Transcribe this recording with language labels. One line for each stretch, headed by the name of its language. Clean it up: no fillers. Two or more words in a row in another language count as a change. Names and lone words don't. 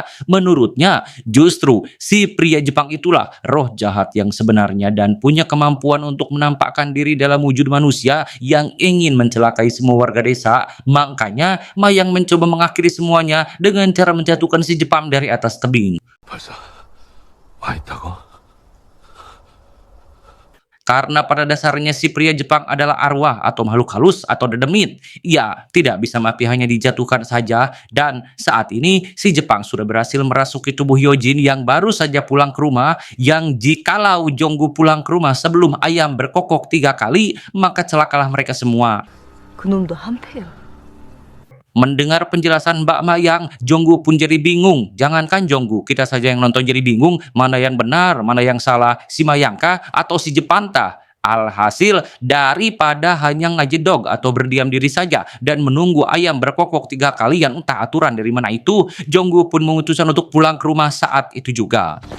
Indonesian: Menurutnya, justru si pria Jepang itulah roh jahat yang sebenarnya dan punya kemampuan untuk menampakkan diri dalam wujud manusia yang ingin mencelakai semua warga desa. Makanya Mayang mencoba mengakhiri semuanya dengan cara menjatuhkan si Jepang dari atas tebing.
Korean: 벌써 와 있다고?
Indonesian: Karena pada dasarnya si pria Jepang adalah arwah atau makhluk halus atau dedemit. Ia tidak bisa mati hanya dijatuhkan saja. Dan saat ini si Jepang sudah berhasil merasuki tubuh Yojin yang baru saja pulang ke rumah. Yang jikalau Jonggu pulang ke rumah sebelum ayam berkokok 3 kali, maka celakalah mereka semua.
Korean: 그놈도 한패야.
Indonesian: Mendengar penjelasan Mbak Mayang, Jonggu pun jadi bingung. Jangankan Jonggu, kita saja yang nonton jadi bingung mana yang benar, mana yang salah, si Mayangkah atau si Jepanta. Alhasil, daripada hanya ngajedog atau berdiam diri saja dan menunggu ayam berkokok 3 kali yang entah aturan dari mana itu, Jonggu pun memutuskan untuk pulang ke rumah saat itu juga.